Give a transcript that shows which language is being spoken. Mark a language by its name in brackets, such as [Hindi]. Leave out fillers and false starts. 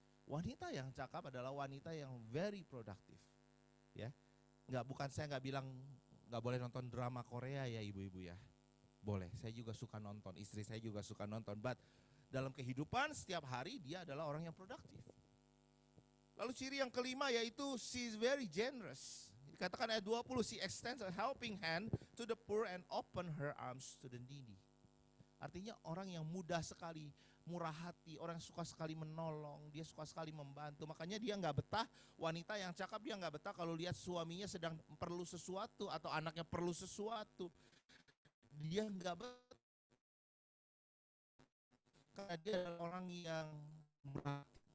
[Indonesian] Wanita yang cakap adalah wanita yang [English] very productive. [Indonesian] Ya. Saya nggak bilang nggak boleh nonton drama Korea ya ibu-ibu ya. Boleh, saya juga suka nonton, istri saya juga suka nonton. But dalam kehidupan setiap hari dia adalah orang yang produktif. Lalu ciri yang kelima yaitu [English] she is very generous. [Indonesian] Dikatakan ayat 20, [English] she extends a helping hand to the poor and open her arms to the needy. [Indonesian] Artinya orang yang mudah sekali, murah hati, orang yang suka sekali menolong, dia suka sekali membantu. Makanya dia nggak betah, wanita yang cakap dia nggak betah kalau lihat suaminya sedang perlu sesuatu atau anaknya perlu sesuatu. Dia enggak betul karena dia adalah orang yang murah.